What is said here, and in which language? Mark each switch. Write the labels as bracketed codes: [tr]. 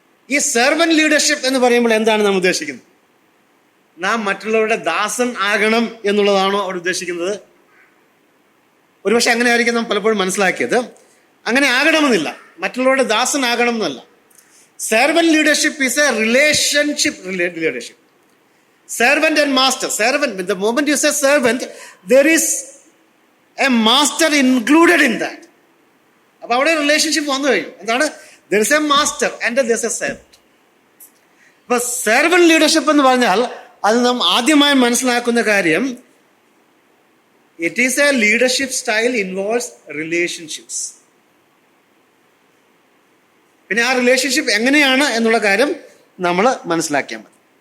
[ml] ഈ servant leadership എന്ന് പറയുമ്പോൾ എന്താണ് നാം ഉദ്ദേശിക്കുന്നത്? നാം മറ്റുള്ളവരുടെ ദാസൻ ആകണം എന്നുള്ളതാണോ അവിടെ ഉദ്ദേശിക്കുന്നത്? ഒരുപക്ഷെ അങ്ങനെ ആയിരിക്കും നാം പലപ്പോഴും മനസ്സിലാക്കിയത്. അങ്ങനെ ആകണമെന്നില്ല, മറ്റുള്ളവരുടെ ദാസൻ ആകണം എന്നല്ല. [en] Servant leadership is a relationship leadership. Servant and master. Servant, the moment you say servant, there is a master included in that. [ml] അപ്പോൾ അവിടെ റിലേഷൻഷിപ്പ് വന്നു കഴിഞ്ഞു. എന്താണ്? [en] There is a master and there is a servant. [ml] അപ്പൊ servant leadership എന്ന് പറഞ്ഞാൽ അത് നാം ആദ്യമായി മനസ്സിലാക്കുന്ന കാര്യം, [en] It is a leadership style involves relationships. [ml] പിന്നെ ആ റിലേഷൻഷിപ്പ് എങ്ങനെയാണ് എന്നുള്ള കാര്യം നമ്മൾ മനസ്സിലാക്കിയാൽ മതി.